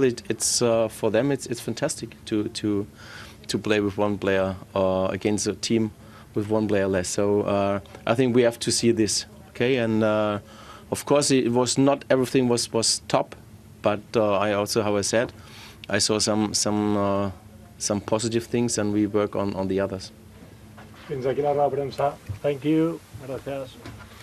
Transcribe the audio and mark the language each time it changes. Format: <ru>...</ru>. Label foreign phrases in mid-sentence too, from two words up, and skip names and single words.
<en>It's for them it's fantastic to play with one player against a team with one player less. So I think we have to see this. Okay, and. Of course, it was not everything was top, but I also, how I said, I saw some positive things, and we work on the others.</en> <ca>Fins aquí la roda de premsa.</ca> <en>Thank you. Gracias.</en>